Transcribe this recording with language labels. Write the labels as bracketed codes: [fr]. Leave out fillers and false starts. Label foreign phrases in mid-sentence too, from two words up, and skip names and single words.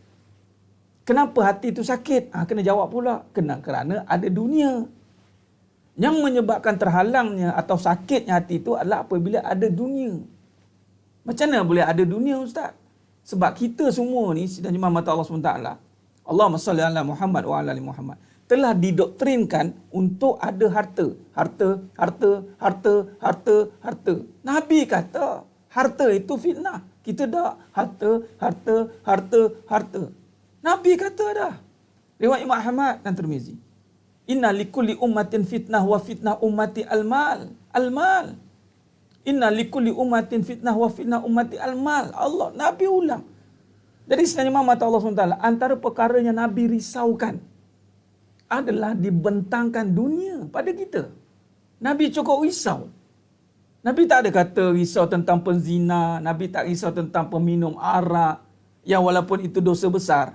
[ms] Kenapa hati itu sakit? Kena jawab pula. Kerana ada dunia. Yang menyebabkan terhalangnya atau sakitnya hati itu adalah apabila ada dunia. Macam mana boleh ada dunia, Ustaz? Sebab kita semua ni, sidang jemaah mata Allah SWT, [ar] اللهم صل على محمد وعلى آل محمد, [ms] telah didoktrinkan untuk ada harta. Harta. Nabi kata, harta itu fitnah. Kita dah harta. Nabi kata dah. Riwayat Imam Ahmad dan Tirmizi. [ar] إن لكل أمة فتنة وفتنة أمتي المال. المال. إن لكل أمة فتنة وفتنة أمتي المال. [ms] Allah, Nabi ulang. Jadi sebenarnya mata Allah SWT, antara perkara yang Nabi risaukan adalah dibentangkan dunia pada kita. Nabi cukup risau. Nabi tak ada kata risau tentang penzina. Nabi tak risau tentang peminum arak. Yang walaupun itu dosa besar.